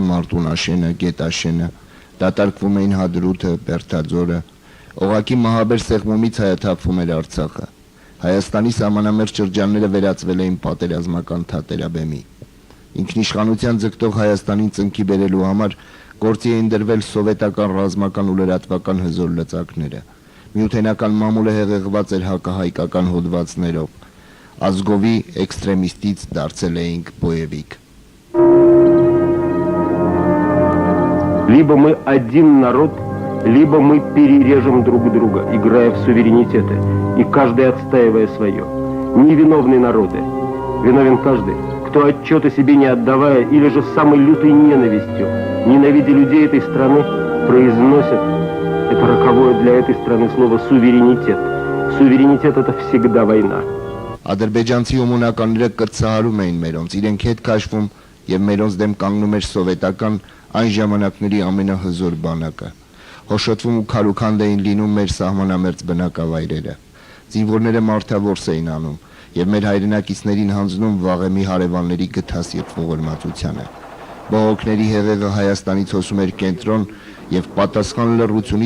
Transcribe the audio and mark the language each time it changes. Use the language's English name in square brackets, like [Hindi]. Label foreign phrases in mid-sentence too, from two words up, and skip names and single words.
[Armenian] Մարտունաշենը, Գետաշենը, դատարկվում էին Հադրութը, Բերթաձորը, օղակի մահաբեր սեղմումից հայաթափվում էր Արցախը։ Հայաստանի սահմանամերձ շրջանները վերածվել էին պատերազմական թատերաբեմի։ Ինքնիշխանության ձգտող Հայաստանին ծնկի բերելու համար գործի էին դրվել սովետական ռազմական ու լրատվական հզոր լծակները։ Միութենական մամուլը հեղեղված էր հակահայկական հոդվածներով։ Ազգովի էքստրեմիստից դարձել էինք բոևիկ։ [Russian] Либо мы один народ, либо мы перережем друг друга, играя в суверенитеты, и каждый отстаивая свое. Невиновные народы. Виновен каждый, кто отчет о себе не отдавая или же с самой лютой ненавистью, ненавидя людей этой страны, произносит это роковое для этой страны слово суверенитет. Суверенитет это всегда война. [Armenian] Ադրբեջանցի ումունականները կծահարում էին մերոնց, իրենք հետ քաշվում եւ մերոնց դեմ կանգնում էր սովետական այն ժամանակների ամենահզոր բանակը։ Հոշոտվում ու քարուքանդ էին լինում մեր սահմանամերձ բնակավայրերը։ Զինվորները մարդավորս էին անում եւ մեր հայրենակիցներին հանձնում վաղեմի հարևանների գթասիրտ ողորմածությանը։ Բողոքների հեղեղը Հայաստանից հոսում էր կենտրոն եւ պատասխան լռությունից